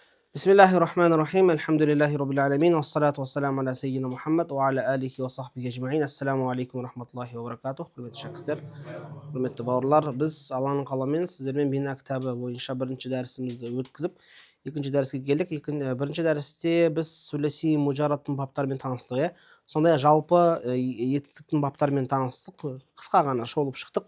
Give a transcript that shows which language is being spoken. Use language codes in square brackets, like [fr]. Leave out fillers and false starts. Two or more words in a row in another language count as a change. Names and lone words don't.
[ar] بسم الله الرحمن الرحيم. الحمد لله رب العالمين. والصلاة والسلام على سيدنا محمد وعلى آله وصحبه أجمعين. السلام عليكم ورحمة الله وبركاته. [kk] Құрметті шәкірттер, құрметті бауырлар, біз Алланың қалауымен сіздермен Бина кітабы бойынша бірінші дәрісімізді өткізіп, екінші дәріске келдік. Бірінші дәрісте біз [ar] ثلاثي مجرد [kk] баптарымен таныстық, иә. Сондай жалпы етістіктің баптарымен таныстық, қысқа ғана шолып шықтық.